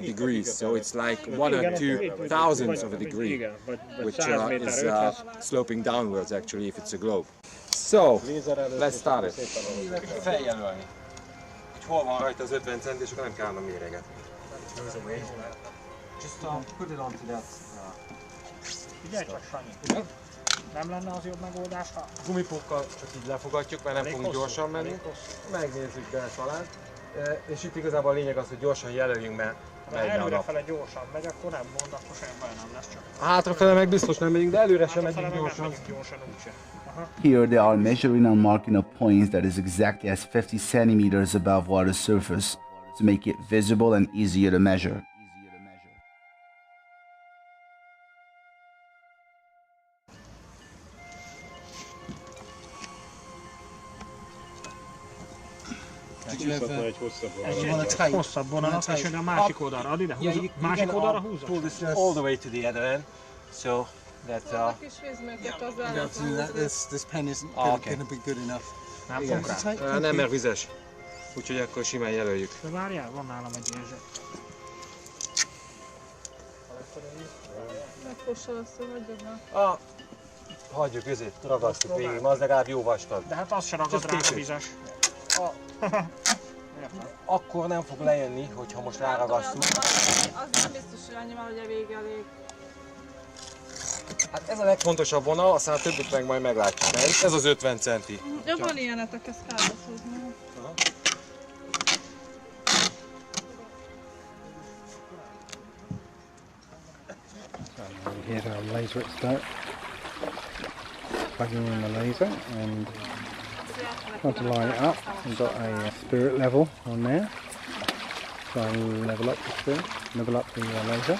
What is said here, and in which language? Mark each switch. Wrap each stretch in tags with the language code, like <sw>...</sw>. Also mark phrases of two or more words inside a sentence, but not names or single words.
<en>degrees, so it's like 1 or 2 thousandths of a degree, which is sloping downwards actually if it's a globe. So, let's start it.</en> <hu>Feljelölni. Hogy hol van rajta az 50 cent, és akkor nem kellene méregetni.</hu> <en>Just put it onto that.</en> <hu>Figyelj csak, Sanyi. Nem lenne az jobb megoldás, ha... Gumipukkal csak így lefogatjuk, mert nem fogunk gyorsan menni. Megnézzük be talán. És itt igazából a lényeg az, hogy gyorsan jelöljünk, mert megy a nap. Előrefele gyorsan megy, akkor nem mond, akkor semmi baj nem lesz csak. Hátrafele meg biztos nem megyünk, de előre sem megyünk gyorsan.</hu> <en>Here they are measuring and marking a point that is exactly as 50 centimeters above water surface to make it visible and easier to measure.</en> <hu>Egy hosszabb vonalat, és a másik oldalra ad ide, másik oldalra húzza.</hu> <en>Pull this all the way to the other end, so that this pen isn't going to be good enough.</en> <hu>Nem fog rá. nem, mert vizes. Úgyhogy akkor simán jelöljük. De várjál, van nálam egy érzet. Megfossa azt, hogy hagyjad már. Hagyjuk, ragasztjuk végig, az legalább jó vastag. De hát az se ragad rá a vizes. Akkor nem fog lejönni, hogyha most ráragasztunk. Az nem biztos, hogy annyi már, hogy a vége elég. Hát ez a legfontosabb vonal, aztán a többit meg majd meglátjuk. Ez az 50 centi. Ja, van ilyenetek, ezt kell beszélni.</hu> <en>Here's our laser expert plugging in the laser and trying to line it up. We've got a spirit level on there. Try and level up the spirit, level up the laser.</en>